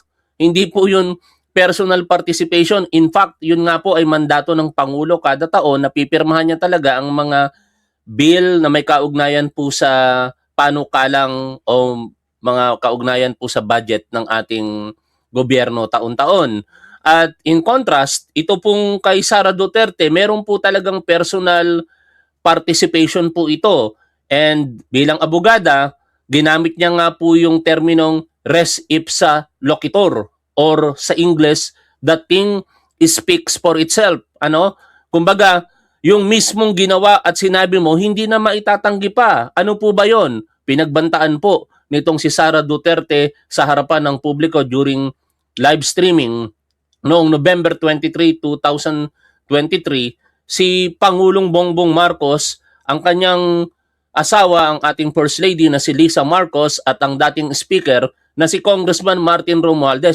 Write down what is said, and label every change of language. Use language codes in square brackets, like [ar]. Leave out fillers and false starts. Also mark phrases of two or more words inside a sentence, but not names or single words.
[tl] Hindi po yun [en] personal participation. In fact, [tl] yun nga po ay mandato ng Pangulo kada taon na pipirmahan niya talaga ang mga bill na may kaugnayan po sa panukalang o mga kaugnayan po sa budget ng ating gobyerno taon-taon. At [en] in contrast, [tl] ito pong kay Sara Duterte, meron po talagang [en] personal participation [tl] po ito. And bilang abogada, ginamit niya nga po yung terminong [la] res ipsa loquitur [tl] or sa English, [en] the thing speaks for itself. [tl] Kumbaga, yung mismong ginawa at sinabi mo, hindi na maitatanggi pa. Ano po ba yon? Pinagbantaan po nitong si Sara Duterte sa harapan ng publiko [en] during live streaming [tl] noong November 23, 2023, si Pangulong Bongbong Marcos, ang kanyang asawa, ang ating [en] First Lady [tl] na si Lisa Marcos at ang dating speaker na si Congressman Martin Romualdez.